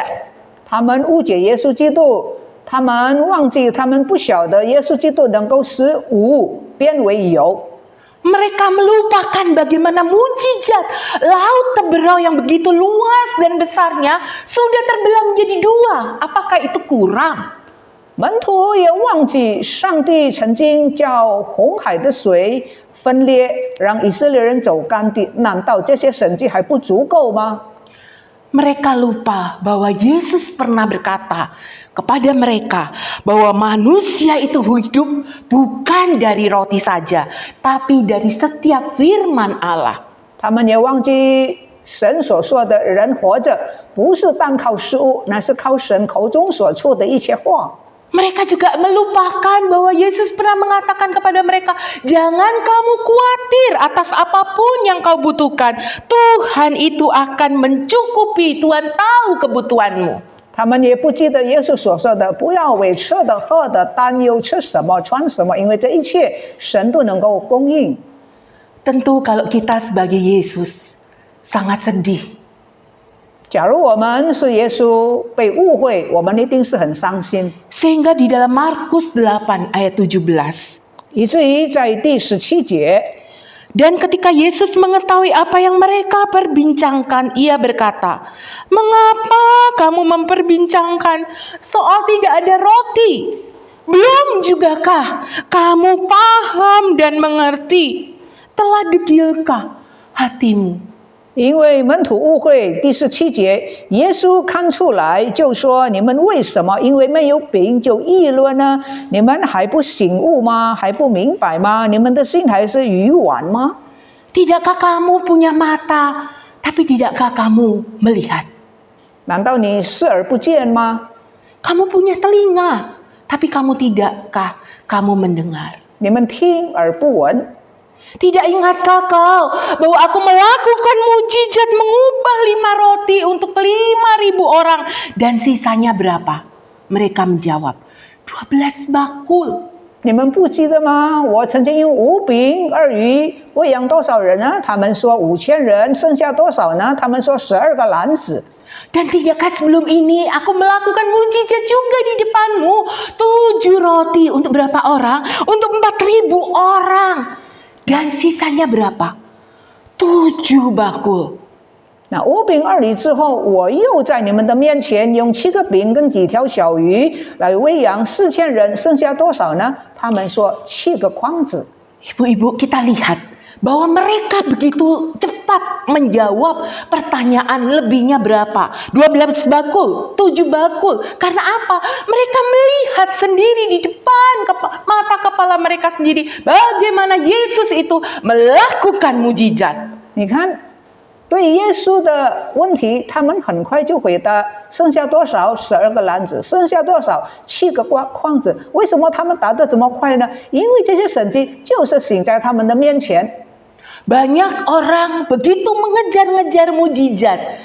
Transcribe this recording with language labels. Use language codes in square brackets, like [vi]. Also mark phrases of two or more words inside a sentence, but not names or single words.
[zh] 他们误解耶稣基督，他们忘记，他们不晓得耶稣基督能够使无变为有。 [id] Mereka melupakan bagaimana mujizat laut Teberau yang begitu luas dan besarnya sudah terbelah menjadi 2. Apakah itu kurang? [zh] 门徒也忘记上帝曾经叫红海的水分裂，让以色列人走干地，难道这些神迹还不足够吗？ [id] Mereka lupa bahwa Yesus pernah berkata kepada mereka bahwa manusia itu hidup bukan dari roti saja, tapi dari setiap firman Allah. [zh] 他们也忘记神所说的人活着不是单靠食物，乃是靠神口中所出的一切话。 [id] Mereka juga melupakan bahwa Yesus pernah mengatakan kepada mereka, jangan kamu khawatir atas apapun yang kau butuhkan. Tuhan itu akan mencukupi, Tuhan tahu kebutuhanmu. [zh] 他们也不记得耶稣所说的，不要为吃的喝的担忧吃什么穿什么，因为这一切神都能够供应。 [id] Tentu kalau kita sebagai Yesus sangat sedih. [zh] 假如我们是耶稣被误会，我们一定是很伤心。 [id] Sehingga di dalam Markus 8 ayat 17. [zh] 以至于在第17节， [id] Dan ketika Yesus mengetahui apa yang mereka perbincangkan, ia berkata, "Mengapa kamu memperbincangkan soal tidak ada roti? Belum jugakah kamu paham dan mengerti? Telah degilkah hatimu?" [zh] 因为门徒误会。第17节，耶稣看出来，就说：“你们为什么因为没有饼就议论呢？你们还不醒悟吗？还不明白吗？你们的心还是愚顽吗？ [id] Tidakkah kamu punya mata, tapi tidakkah kamu melihat? [zh] 难道你视而不见吗？ [id] Kamu punya telinga, tapi tidakkah kamu mendengar? [zh] 你们听而不闻？ [id] Tidak ingatkah kau bahwa aku melakukan mujizat mengubah 5 roti untuk 5.000 orang dan sisanya berapa? Mereka menjawab, 12 bakul. [zh] 你们不记得吗？我曾经用5饼2鱼喂养多少人呢？他们说5000人，剩下多少呢？他们说12个篮子。 [id] Dan tidakkah sebelum ini aku melakukan mujizat juga di depanmu? 7 roti untuk berapa orang? Untuk 4.000 orang. Dan sisanya berapa? 7 bakul. [zh] 那5饼2鱼之后，我又在你们的面前用7个饼跟几条小鱼来喂养4000人，剩下多少呢？他们说7个筐子。 [id] Ibu-ibu, kita lihat bahwa mereka begitu cepat menjawab pertanyaan lebihnya berapa? 12 bakul, 7 bakul. Karena apa? Mereka melihat sendiri di depan mata kepala mereka sendiri bagaimana Yesus itu melakukan mujizat. [zh] 你看，对耶稣的问题，他们很快就回答：剩下多少？12个篮子，剩下多少？7个筐子。为什么他们答得这么快呢？因为这些神迹就是行在他们的面前。 [id] Banyak orang begitu mengejar-ngejar mujizat.